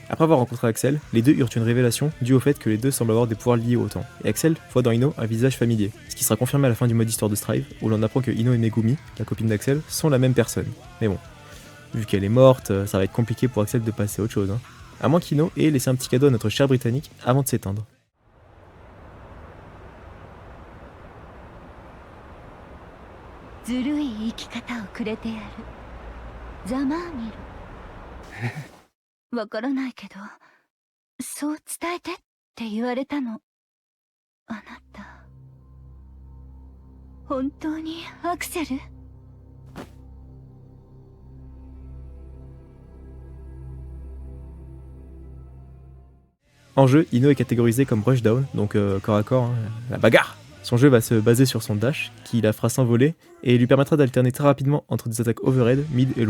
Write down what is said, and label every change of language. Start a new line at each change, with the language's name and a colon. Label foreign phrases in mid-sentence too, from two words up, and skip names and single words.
French: Après avoir rencontré Axel, les deux eurent une révélation due au fait que les deux semblent avoir des pouvoirs liés au temps. Et Axel voit dans Ino un visage familier, ce qui sera confirmé à la fin du mode histoire de Strive, où l'on apprend que Ino et Megumi, la copine d'Axel, sont la même personne. Mais bon, vu qu'elle est morte, ça va être compliqué pour Axel de passer à autre chose. À moins qu'Ino ait laissé un petit cadeau à notre cher Britannique avant de s'éteindre.
Japanese: ずるい生き方をくれてやる。ざまあみろ。わからないけど、そう伝えてって言われたの。あなた、本当にアクセル？
French: En jeu, Ino est catégorisé comme rushdown, donc corps à corps, la bagarre. Son jeu va se baser sur son dash, qui la fera s'envoler, et lui permettra d'alterner très rapidement entre des attaques overhead, mid et low.